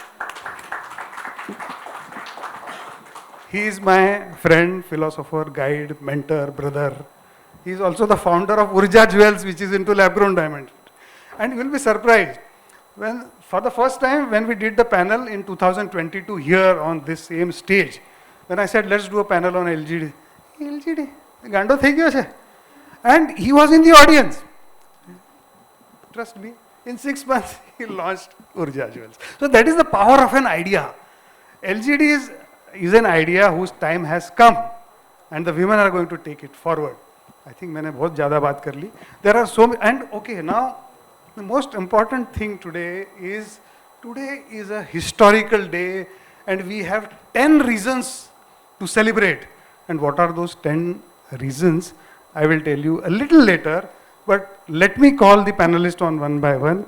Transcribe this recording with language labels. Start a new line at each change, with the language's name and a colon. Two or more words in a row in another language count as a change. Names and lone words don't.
English: He is my friend, philosopher, guide, mentor, brother. He is also the founder of Urja Jewels, which is into lab-grown diamond. And you will be surprised, when for the first time when we did the panel in 2022 here on this same stage, when I said let's do a panel on LGD, LGD,
Gujarati: ગાંડો થઈ ગયો છે.
English: And he was in the audience. Trust me, in 6 months he launched Urja Jewels. So that is the power of an idea. LGD is an idea whose time has come and the women are going to take it forward. I think
Hindi: मैंने बहुत ज़्यादा बात कर ली.
English: There are so many, and okay, now the most important thing today is a historical day and we have 10 reasons to celebrate. And what are those 10 reasons? I will tell you a little later, but let me call the panelists on one by one.